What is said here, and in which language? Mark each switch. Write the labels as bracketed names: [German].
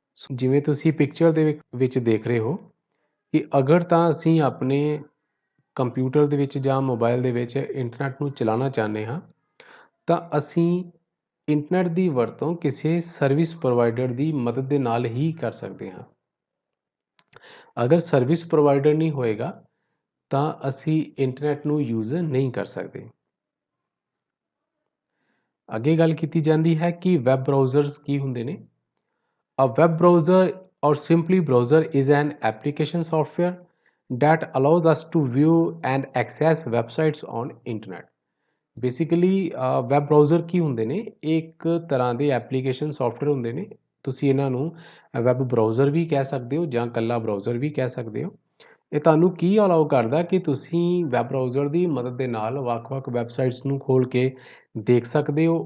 [Punjabi] ਜਿਵੇਂ ਤੁਸੀਂ ਪਿਕਚਰ ਦੇ ਵਿੱਚ ਦੇਖ ਰਹੇ ਹੋ ਕਿ ਅਗਰ ਤਾਂ ਅਸੀਂ ਆਪਣੇ ਕੰਪਿਊਟਰ ਦੇ ਵਿੱਚ ਜਾਂ ਮੋਬਾਈਲ ਦੇ ਵਿੱਚ ਇੰਟਰਨੈਟ ਨੂੰ ਚਲਾਉਣਾ ਚਾਹੁੰਦੇ ਹਾਂ ਤਾਂ ਅਸੀਂ ਇੰਟਰਨੈਟ ਦੀ ਵਰਤੋਂ ਕਿਸੇ ਸਰਵਿਸ ਪ੍ਰੋਵਾਈਡਰ ਦੀ ਮਦਦ ਦੇ ਨਾਲ ਹੀ ਕਰ ਸਕਦੇ ਹਾਂ। ਅਗਰ ਸਰਵਿਸ ਪ੍ਰੋਵਾਈਡਰ ਨਹੀਂ ਹੋਏਗਾ ਤਾਂ ਅਸੀਂ ਇੰਟਰਨੈਟ ਨੂੰ ਯੂਜ਼ ਨਹੀਂ ਕਰ ਸਕਦੇ। ਅੱਗੇ ਗੱਲ ਕੀਤੀ ਜਾਂਦੀ ਹੈ ਕਿ ਵੈਬ ਬਰਾਊਜ਼ਰਸ ਕੀ ਹੁੰਦੇ ਨੇ। [English] A web browser or simply browser is an application software that allows us to view and access websites on internet. [Punjabi] Basically web browser ਕੀ ਹੁੰਦੇ ਨੇ, ਇੱਕ ਤਰ੍ਹਾਂ ਦੇ ਐਪਲੀਕੇਸ਼ਨ ਸੌਫਟਵੇਅਰ ਹੁੰਦੇ ਨੇ। ਤੁਸੀਂ ਇਹਨਾਂ ਨੂੰ ਵੈਬ ਬਰਾਊਜ਼ਰ ਵੀ ਕਹਿ ਸਕਦੇ ਹੋ ਜਾਂ ਇਕੱਲਾ ਬਰਾਊਜ਼ਰ ਵੀ ਕਹਿ ਸਕਦੇ ਹੋ। ਇਹ ਤੁਹਾਨੂੰ ਕੀ ਅਲਾਓ ਕਰਦਾ ਕਿ ਤੁਸੀਂ ਵੈਬ ਬਰਾਊਜ਼ਰ ਦੀ ਮਦਦ ਦੇ ਨਾਲ ਵੱਖ-ਵੱਖ ਵੈਬਸਾਈਟਸ ਨੂੰ ਖੋਲ੍ਹ ਕੇ ਦੇਖ ਸਕਦੇ ਹੋ।